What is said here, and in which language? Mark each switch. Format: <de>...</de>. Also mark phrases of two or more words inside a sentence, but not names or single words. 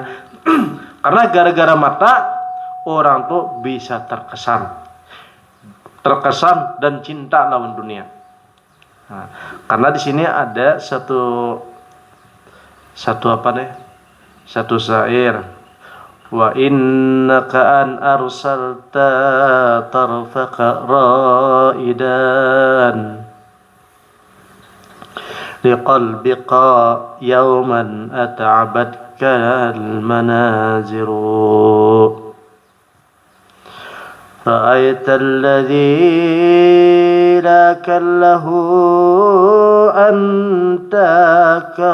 <bjn>Karena gara-gara mata orang tuh bisa terkesan dan cinta lawan dunia.</bjn> <id>Karena di sini ada satu syair,</id> <ar>وإنك إن أرسلت طرفك رائدا لقلبك يوما أتعبتك المناظر رأيت الذي لا كله أنت</ar>